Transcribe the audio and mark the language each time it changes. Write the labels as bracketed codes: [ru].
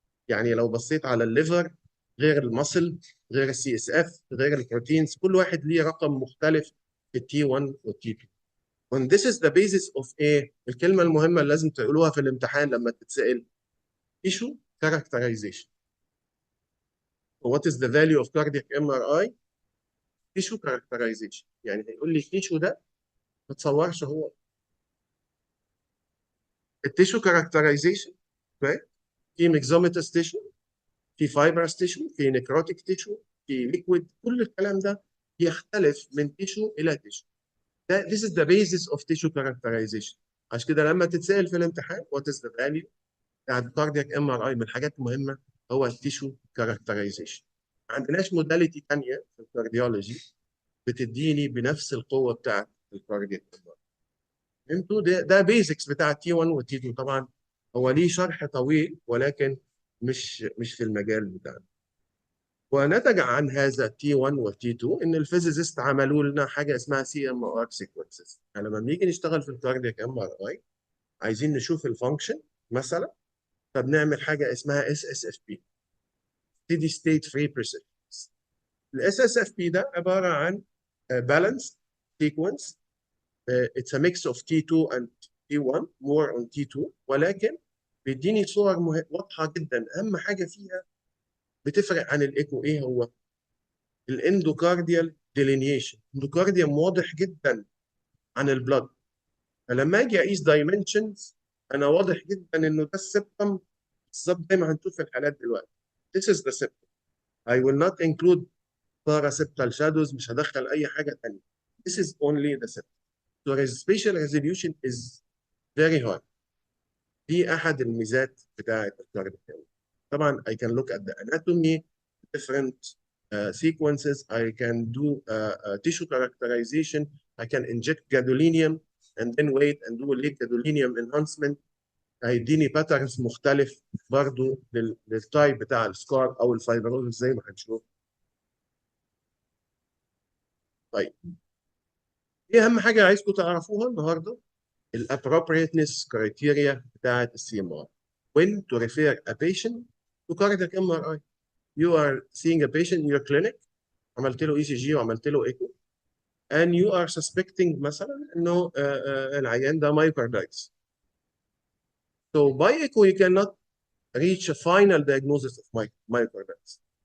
[ar] يعني لو بصيت على الليفر غير المصل، غير السي اس اف، غير البروتينز، كل واحد ليه رقم مختلف في التي 1 والتي 2. [en] and this is the basis of [ar] ايه الكلمه المهمه اللي لازم تقولوها في الامتحان لما تتسال: tissue characterization. [en] what is the value of cardiac MRI؟ tissue characterization. [ar] يعني هيقول لي التيشو ده ما تصورش هو. التيشو characterization في ميكزوميتس تيشو، في فايبرس تيشو، في نيكروتيك تيشو، في ليكويد. كل الكلام ده يختلف من تيشو الى تيشو. [en] This is the basis of tissue characterization. [ar] عشان كده لما تتسال في الامتحان [en] what is the value [ar] بتاعت كاردياك ام ار اي، من الحاجات المهمه هو التيشو كاركترايزيشن. ما عندناش موداليتي ثانيه في الكارديولوجي بتديني بنفس القوه بتاعت الكاردياك ام ار. انتوا ده بيزكس بتاع تي 1 وتي 2. طبعا هو ليه شرح طويل ولكن مش في المجال بتاعنا. ونتج عن هذا تي 1 وتي 2 ان الفيزيست عملوا لنا حاجه اسمها سي ام ار سيكونسز. يعني لما بنيجي نشتغل في الكاردياك ام ار اي عايزين نشوف الفانكشن مثلا، فبنعمل حاجه اسمها اس اس اف بي، steady state free persistence. الاس اس اف بي ده عباره عن بالانس سيكونس. [en] It's a mix of T2 and T1 more on T2، [ar] ولكن بيديني صور واضحه جدا. اهم حاجه فيها بتفرق عن الايكو ايه هو؟ الاندوكارديال ديلينيشن. الاندوكارديوم واضح جدا عن البلد. فلما اجي اقيس دايمنشنز انا واضح جدا انه ده السبتم بالظبط زي ما هنشوف في الحالات دلوقتي. [en] This is the septum. I will not include paraseptal shadows، [ar] مش هدخل اي حاجه ثانيه. [en] This is only the septum. So spatial resolution is very high. [ar] دي احد الميزات بتاعه الكارديو. [en] طبعا I can look at the anatomy, different sequences. I can do tissue characterization. I can inject gadolinium and then wait and do late gadolinium enhancement. [ar] هيديني باترنز مختلف برضو للتايب بتاع السكار او الفايبروز زي ما هنشوف. طيب ايه اهم حاجه عايزكم تعرفوها النهارده؟ الappropriateness criteria بتاعت السي ام ار. [en] When to refer a patient to cardiac MRI. You are seeing a patient in your clinic، [ar] عملت له اي سي جي وعملت له ايكو، [en] and you are suspecting [ar] مثلا انه العيان ده [en] myocarditis. So by echo you cannot reach a final diagnosis of myocarditis.